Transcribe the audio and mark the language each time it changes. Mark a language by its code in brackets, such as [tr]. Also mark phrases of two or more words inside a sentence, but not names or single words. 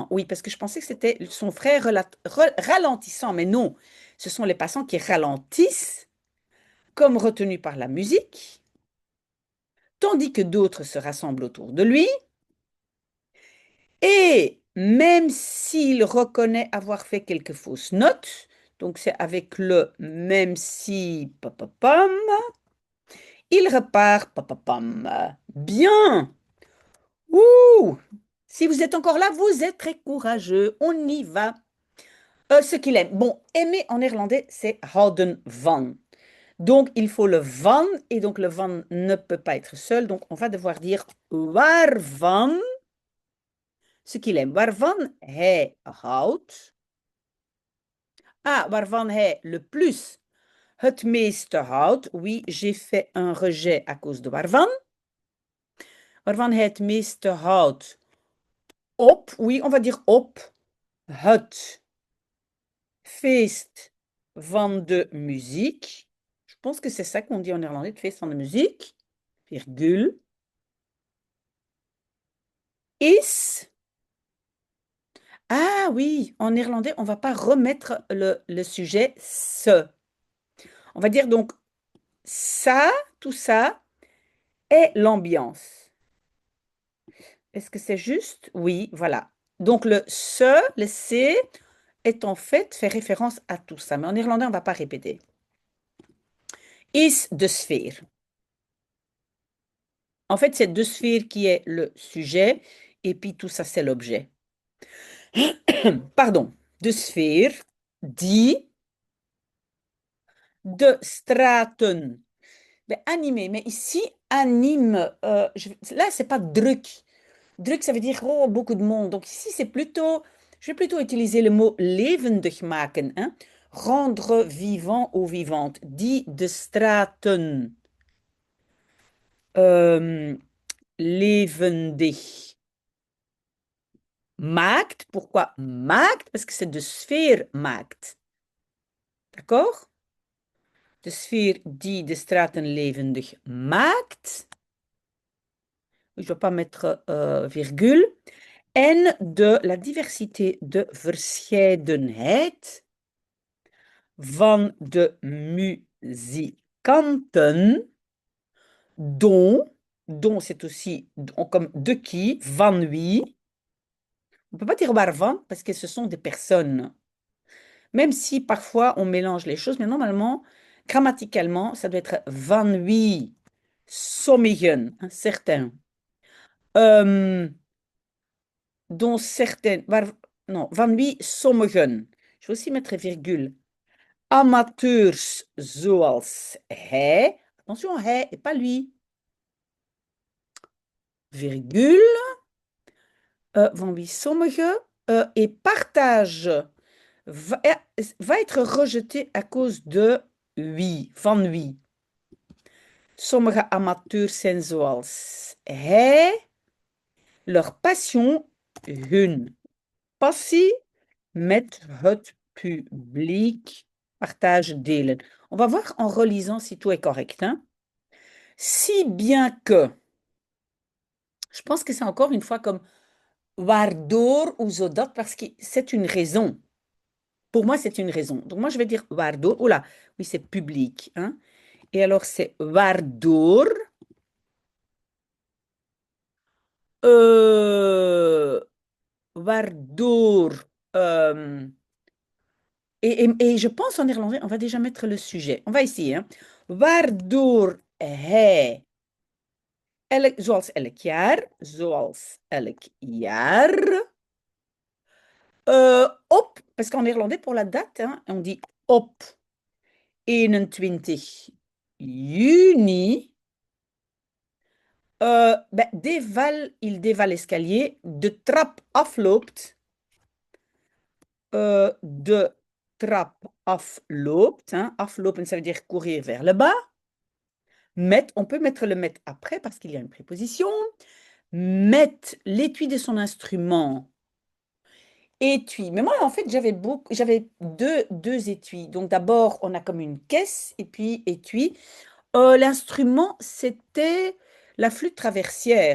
[fr] Oui, parce que je pensais que c'était son frère ralentissant, mais non, ce sont les passants qui ralentissent, comme retenus par la musique, tandis que d'autres se rassemblent autour de lui, et même s'il reconnaît avoir fait quelques fausses notes, donc c'est avec le même si, papapam, il repart, papapam. Bien! Ouh! Si vous êtes encore là, vous êtes très courageux. On y va. Ce qu'il aime. Bon, aimer en néerlandais, c'est [nl] houden van. [fr] Donc, il faut le van, et donc le van ne peut pas être seul. Donc, on va devoir dire waarvan, ce qu'il aime. [nl] Waarvan hij houdt. Ah, waarvan hij [fr] le plus [nl] het meeste houdt. [fr] Oui, j'ai fait un rejet à cause de waarvan. [nl] Waarvan hij het meeste houdt. Op, [fr] oui, on va dire [nl] op. Het feest van de muziek. [fr] Je pense que c'est ça qu'on dit en néerlandais, [nl] het feest van de muziek. Virgule. Is. [fr] Ah oui, en néerlandais, on ne va pas remettre le sujet ce. On va dire donc ça, tout ça est l'ambiance. Est-ce que c'est juste? Oui, voilà. Donc le ce, le c'est, est en fait référence à tout ça. Mais en néerlandais, on ne va pas répéter. [nl] Is de sfeer. [fr] En fait, c'est [nl] de sfeer [fr] qui est le sujet et puis tout ça, c'est l'objet. Pardon. [nl] De sfeer, die, de straten. [fr] Ben, animé, mais ici, anime, là, c'est pas druk. [nl] Druk, [fr] ça veut dire oh, beaucoup de monde. Donc ici, c'est plutôt, je vais plutôt utiliser le mot [nl] levendig maken, [fr] hein? Rendre vivant ou vivante. [nl] Die de straten. Levendig. Maakt, [fr] pourquoi maakt? Parce que c'est [nl] de sfeer maakt. [fr] D'accord? [nl] De sfeer die de straten levendig maakt. [fr] Je ne dois pas mettre virgule. En de la diversité de [nl] verscheidenheid van de muzikanten [fr] dont, dont c'est aussi comme de qui, [nl] van wie. [fr] On ne peut pas dire waarvan parce que ce sont des personnes. Même si parfois on mélange les choses, mais normalement, grammaticalement, ça doit être [nl] van wie, sommigen, [fr] hein, certains. Euh, dont certaines, non, [nl] van wie, sommigen. [fr] Je vais aussi mettre virgule. [nl] Amateurs zoals hij. [fr] Attention, hij et pas lui. Virgule. [nl] Van wie sommige. [fr] Et partage va être rejeté à cause de [nl] wie, van wie. Sommige amateurs zijn zoals hij. [fr] Leur passion, [nl] hun passie met het publiek partage delen. [fr] On va voir en relisant si tout est correct, hein. Si bien que, je pense que c'est encore une fois comme waardoor ou zodat parce que c'est une raison. Pour moi, c'est une raison. Donc moi, je vais dire waardoor. Oh là, oui, c'est public, hein. Et alors, c'est waardoor. Euh, waardoor. euh, et je pense en néerlandais, on va déjà mettre le sujet. On va essayer, hein. [nl] Waardoor hij, zoals elk jaar, [fr] parce qu'en néerlandais, pour la date, hein, on dit op [nl] 21 juni, ben, [fr] il dévale l'escalier, [nl] de trap afloopt, de trap afloopt, hein, aflopen, [fr] ça veut dire courir vers le bas. On peut mettre le met après parce qu'il y a une préposition. Mettre l'étui de son instrument. Étui. Mais moi, en fait, j'avais deux étuis. Donc d'abord, on a comme une caisse et puis étui. L'instrument, c'était la flûte traversière.